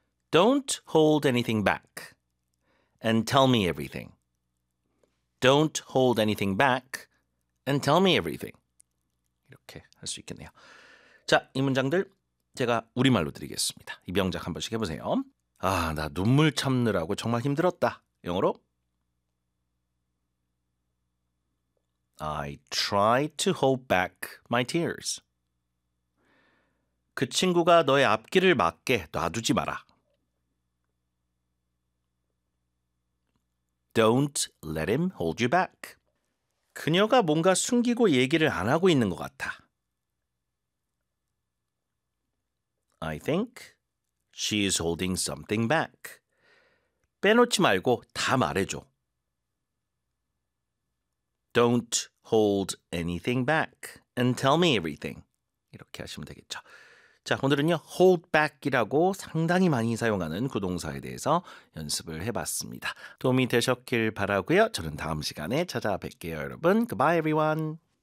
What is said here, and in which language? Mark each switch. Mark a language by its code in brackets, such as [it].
[en] Don't hold anything back and tell me everything. Don't hold anything back and tell me everything. [ko] 이렇게 할 수 있겠네요. 자, 이 문장들 제가 우리말로 드리겠습니다. 이 명작 한 번씩 해보세요. 아, 나 눈물 참느라고 정말 힘들었다. 영어로 [en] I tried to hold back my tears. [ko] 그 친구가 너의 앞길을 막게 놔두지 마라. [en] Don't let him hold you back. [ko] 그녀가 뭔가 숨기고 얘기를 안 하고 있는 것 같아. [en] I think she is holding something back. [ko] 빼놓지 말고 다 말해줘. [en] Don't hold anything back and tell me everything. [ko] 이렇게 하시면 되겠죠. 자, 오늘은요, hold back이라고 상당히 많이 사용하는 구동사에 대해서 연습을 해봤습니다. 도움이 되셨길 바라고요. 저는 다음 시간에 찾아뵐게요, 여러분. [en] Goodbye, everyone.